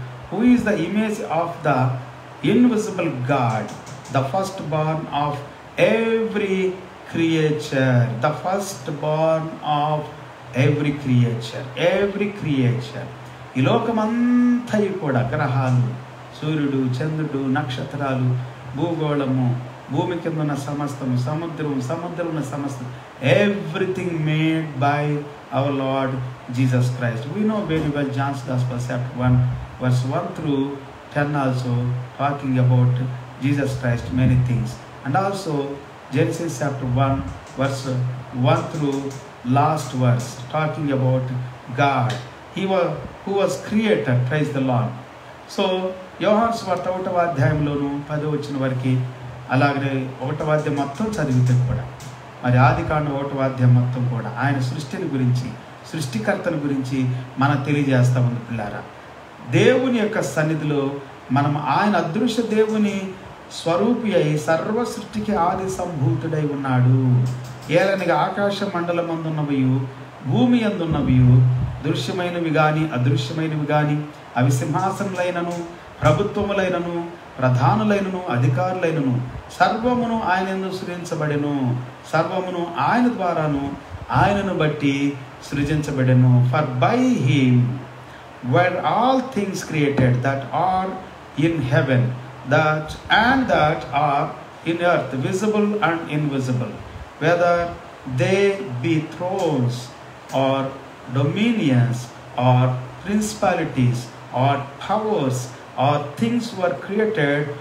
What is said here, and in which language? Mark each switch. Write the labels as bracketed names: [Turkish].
[English] Who is the image of the invisible God, the first born of every creature, the first born of every creature. [Telugu] ఈ లోకమంతా కూడా గ్రహాలు, సూర్యుడు, చంద్రుడు, నక్షత్రాలు, భూగోళము, భూమి కింద ఉన్న సమస్తము, సముద్రం ఉన్న సమస్తం, [English] Everything made by our Lord Jesus Christ. We know very well John's gospel chapter 1 verse 1 through 10 also talking about Jesus Christ many things, and also Genesis chapter 1 verse 1 through last verse talking about God, who was created. Praise the Lord. [Telugu] So యోహాను సువార్త 1వ అధ్యాయంలోను 10వ వచనం వరకు, అలాగే 1వ అధ్యాయం మొత్తం చదివితే కూడా మరి ఆదికాండం 1వ అధ్యాయం మొత్తం కూడా ఆయన సృష్టిని గురించి, సృష్టికర్తల గురించి మనకు తెలియజేస్తా ఉంది. పిల్లారా, దేవుని యొక్క సన్నిధిలో మనం ఆయన అదృశ్య దేవుని స్వరూపి అయి సర్వ సృష్టికి ఆది సంభూతుడై ఉన్నాడు. ఏలనగా ఆకాశ మండలమందున్నవియు భూమి అందున్నవియు, దృశ్యమైనవి కానీ అదృశ్యమైనవి కానీ, అవి సింహాసనములైనను ప్రభుత్వములైనను ప్రధానులైనను అధికారులైనను సర్వమును ఆయన సృజించబడెను. సర్వమును ఆయన ద్వారాను ఆయనను బట్టి సృజించబడెను. [English] for by him were all things created that are in heaven that are in earth, visible and invisible, whether they be thrones or dominions or principalities or powers or things were created